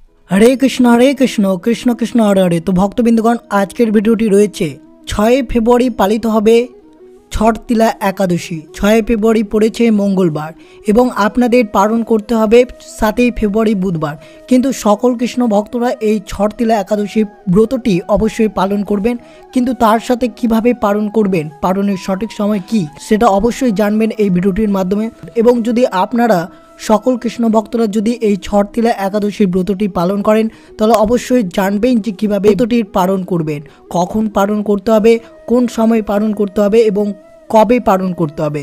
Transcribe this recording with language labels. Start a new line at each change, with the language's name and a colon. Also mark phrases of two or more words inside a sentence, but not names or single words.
Hindi: हरे कृष्ण कृष्ण कृष्ण हरे हरे।
Bangla: তো ভক্তবিন্দুগণ আজকের ভিডিওটি রয়েছে 6 ফেব্রুয়ারি পালিত হবে ছঠতিলা একাদশী। 6 ফেব্রুয়ারি পড়েছে मंगलवार এবং আপনাদের পালন করতে হবে 7 ফেব্রুয়ারি বুধবার। কিন্তু সকল কৃষ্ণ ভক্তরা এই ছঠতিলা একাদশী ব্রতটি অবশ্যই পালন করবেন, কিন্তু তার সাথে কিভাবে পালন করবেন, পালনের সঠিক সময় কি সেটা অবশ্যই জানবেন এই ভিডিওটির মাধ্যমে। এবং যদি আপনারা সকল কৃষ্ণ ভক্তরা যদি এই ছঠতিলা একাদশীর ব্রতটি পালন করেন তাহলে অবশ্যই জানবেন যে কীভাবে ব্রতটির পালন করবেন, কখন পালন করতে হবে, কোন সময় পালন করতে হবে এবং কবে পালন করতে হবে।